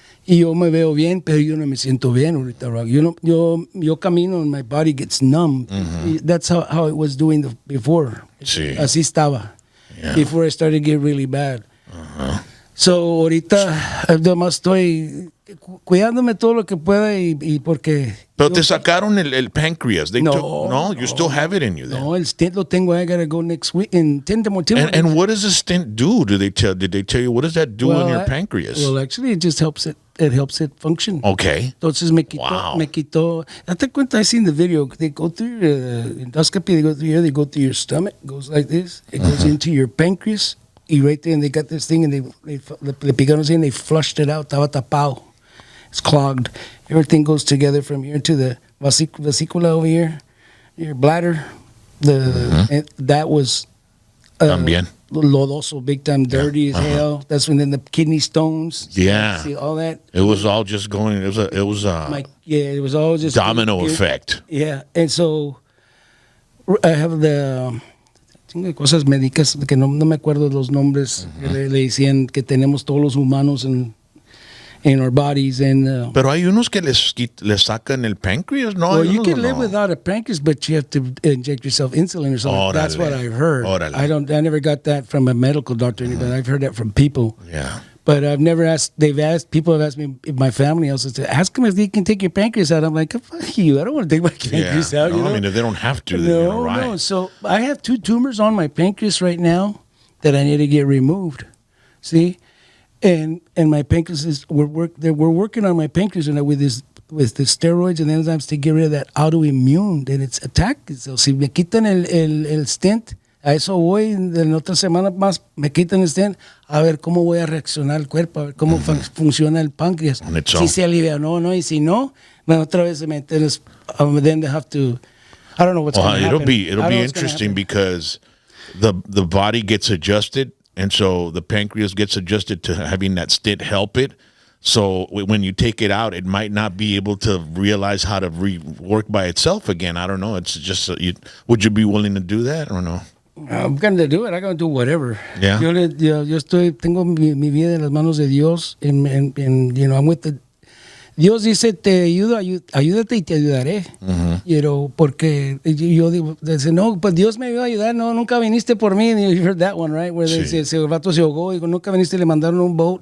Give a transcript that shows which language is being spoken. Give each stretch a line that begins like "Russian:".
Spanish: Y yo me veo bien, pero yo no me siento bien ahorita. Yo camino
English: and my body gets numb. That's how it was doing before.
Spanish: Sí. Así estaba.
English: Yeah. Before I started to get really bad.
Spanish: So ahorita además estoy cuidándome todo lo que pueda y porque. Pero te sacaron el pancreas.
English: No, you still have it in you then.
Spanish: No, el stent lo tengo.
English: I gotta go next week in 10 more days. And what does the stent do? Did they tell you what does that do in your pancreas? Well, actually, it just helps it. It helps it function. Okay.
Spanish: Entonces me quitó. Date cuenta,
English: I seen the video. They go through endoscopy. They go through here. They go through your stomach. It goes like this. It goes into your pancreas. Y right there, and they got this thing, and they
Spanish: le picaron así,
English: and they flushed it out.
Spanish: Estaba tapado.
English: It's clogged. Everything goes together from here to the vesicula over here, your bladder. That was
Spanish: También.
English: Lodoso, big time, dirty as hell. That's when then the kidney stones. Yeah, see all that. It was all just going. It was it was all just domino effect. Yeah, and so I have the
Spanish: cosas médicas que no me acuerdo los nombres. Le decían que tenemos todos los humanos
English: in our bodies and.
Spanish: Pero hay unos que les sacan el pancreas, no?
English: Well, you can live without a pancreas, but you have to inject yourself insulin or something. That's what I've heard.
Spanish: Órale.
English: I never got that from a medical doctor, but I've heard that from people. Yeah. But I've never asked. People have asked me, my family also said, ask them if they can take your pancreas out. I'm like, fuck you. I don't want to take my pancreas out. No, I mean, if they don't have to, then no, right. No. So I have 2 tumors on my pancreas right now that I need to get removed. See? And my pancreas we're working on my pancreas with this with the steroids and enzymes to get rid of that autoimmune that it's attacked.
Spanish: So, si me quitan el stent, a eso voy, en otra semana más me quitan el stent, a ver cómo voy a reaccionar el cuerpo, a ver cómo funciona el páncreas. Si se alivia o no, y si no, bueno, otra vez se me entiendes,
English: then they have to, I don't know what's going to happen. It'll be interesting because the body gets adjusted, and so the pancreas gets adjusted to having that stent help it. So when you take it out, it might not be able to realize how to work by itself again. I don't know. It's just, would you be willing to do that or no? I'm going to do it. I'm going to do whatever. Yeah.
Spanish: Yo tengo mi vida en las manos de Dios.
English: I'm with the,
Spanish: Dios dice, te ayudo, ayúdate y te ayudaré. Porque yo digo, dice, no, pues Dios me iba a ayudar, no, nunca viniste por mí.
English: You heard that one, right? Where
Spanish: el vato se ahogó, digo, nunca viniste y le mandaron un boat.